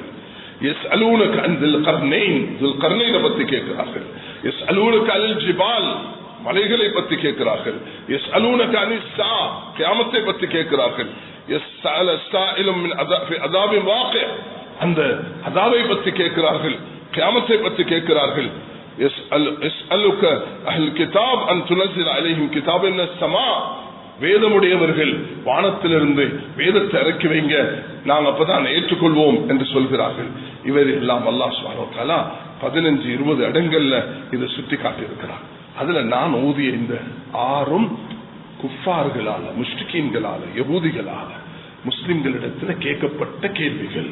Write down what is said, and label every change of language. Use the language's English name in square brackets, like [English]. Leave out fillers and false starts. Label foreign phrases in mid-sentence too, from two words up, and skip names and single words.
[Arabic] يسألونك عن ذي القرنين [Tamil] பத்தி கேட்கிறார்கள். [Arabic] يسألونك الجبال, [Tamil] மலைகளை பத்தி கேட்கிறார்கள். [Arabic] يسألونك عن الساعة, [Tamil] கியாமத்தை பத்தி கேட்கிறார்கள். [Arabic] سأل سائل من عذاب واقع, [Tamil] அந்த அஸாபை பத்தி கேட்கிறார்கள். கியாமத்தை பத்தி கேட்கிறார்கள். [Arabic] يسألك أهل الكتاب أن تنزل عليهم كتابا من السماء. [Tamil] வேதமுடையவர்கள் வானத்திலிருந்து வேதத்தை இறக்கி வைங்க, நாங்கள் அப்பதான் ஏற்றுக்கொள்வோம் என்று சொல்கிறார்கள். இவர் எல்லாம் [Arabic] الله سبحانه وتعالى [Tamil] 15-20 இடங்கள்ல இதை சுட்டி காட்டியிருக்கிறார். அதுல நான் ஓதிய இந்த 6 குஃபார்களால, முஷ்ரிக்கீன்களால, யகூதிகளால முஸ்லிம்களிடத்துல கேட்கப்பட்ட கேள்விகள்.